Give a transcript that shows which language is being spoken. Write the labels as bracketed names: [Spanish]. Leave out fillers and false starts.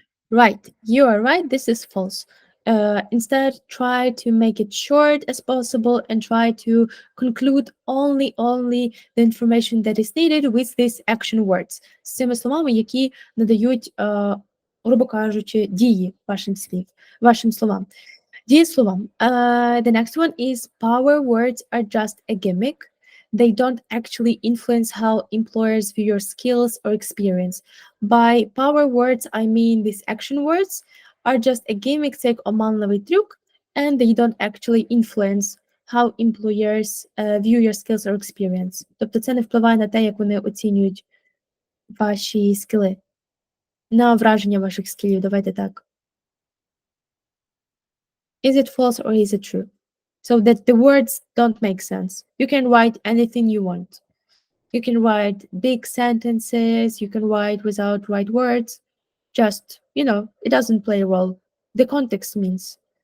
[English] Right, you are right. This is false. Instead, try to make it short as possible and try to conclude only the information that is needed with these action words. [Ukrainian] З цими словами, які надають, грубо кажучи, дії вашим словам. Дієслова. [English] The next one is power words are just a gimmick. They don't actually influence how employers view your skills or experience. By power words, I mean these action words are just a gimmick, [Ukrainian] це оманливий трюк, [English] and they don't actually influence how employers view your skills or experience. [Ukrainian] Тобто це не впливає на те, як вони оцінюють ваші скіли, на враження ваших скілів, давайте так. [English] Is it false or is it true? So that the words don't make sense. You can write anything you want. You can write big sentences, you can write without right words. Just, it doesn't play a role. The context means.